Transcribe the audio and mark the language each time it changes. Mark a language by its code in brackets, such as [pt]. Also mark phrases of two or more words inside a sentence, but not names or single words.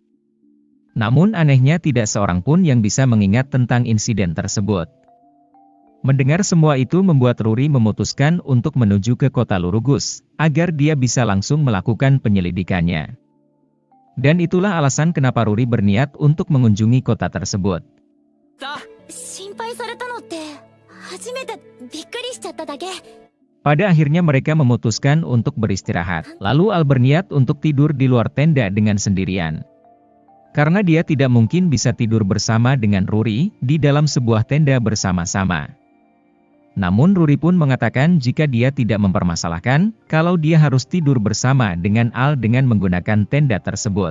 [id] Namun anehnya tidak seorang pun yang bisa mengingat tentang insiden tersebut. Mendengar semua itu membuat Ruri memutuskan untuk menuju ke kota Lurugus, agar dia bisa langsung melakukan penyelidikannya. Dan itulah alasan kenapa Ruri berniat untuk mengunjungi kota tersebut. [ja] 心配されたのって初めてびっくりしちゃっただけ。 [id] Pada akhirnya mereka memutuskan untuk beristirahat. Lalu Al berniat untuk tidur di luar tenda dengan sendirian. Karena dia tidak mungkin bisa tidur bersama dengan Ruri di dalam sebuah tenda bersama-sama. Namun Ruri pun mengatakan jika dia tidak mempermasalahkan kalau dia harus tidur bersama dengan Al dengan menggunakan tenda tersebut.